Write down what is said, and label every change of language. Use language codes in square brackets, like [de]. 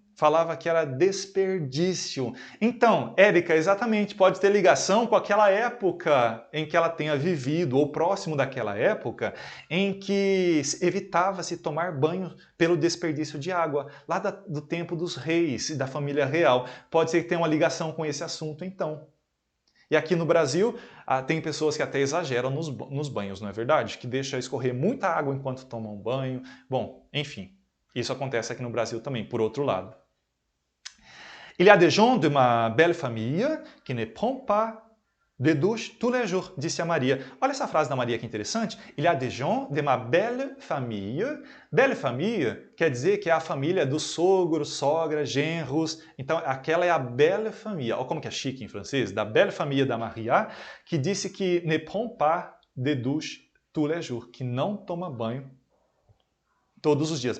[pt] Falava que era desperdício. Então, Érica, exatamente, pode ter ligação com aquela época em que ela tenha vivido, ou próximo daquela época, em que evitava-se tomar banho pelo desperdício de água, lá do tempo dos reis e da família real. Pode ser que tenha uma ligação com esse assunto, então. E aqui no Brasil, tem pessoas que até exageram nos banhos, não é verdade? Que deixa escorrer muita água enquanto tomam banho. Bom, enfim, isso acontece aqui no Brasil também, por outro lado. [fr] Il y a des gens de ma belle famille qui ne prennent pas de douche tous les jours, [pt] disse a Maria. Olha essa frase da Maria que interessante. [fr] Il y a des gens de ma belle famille. [pt] Belle famille quer dizer que é a família do sogro, sogra, genros. Então, aquela é a belle famille. Olha como que é chique em francês. Da belle famille da Maria, que disse que [fr] ne prend pas de douche tous les jours, [pt] que não toma banho todos os dias.